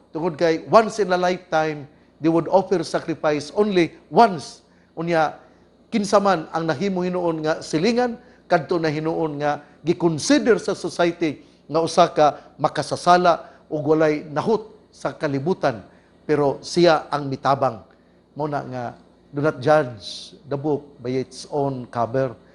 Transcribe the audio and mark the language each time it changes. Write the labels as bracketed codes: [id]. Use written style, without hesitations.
[ceb] Tungod kay [en] once in a lifetime they would offer sacrifice only once. [ceb] Unya kinsa man ang nahimo hinuon nga silingan kadto na hinuon nga giconsider sa society nga usa ka makasasala ug walay nahut sa kalibutan, pero siya ang mitabang. Mao na nga [en] do not judge the book by its own cover.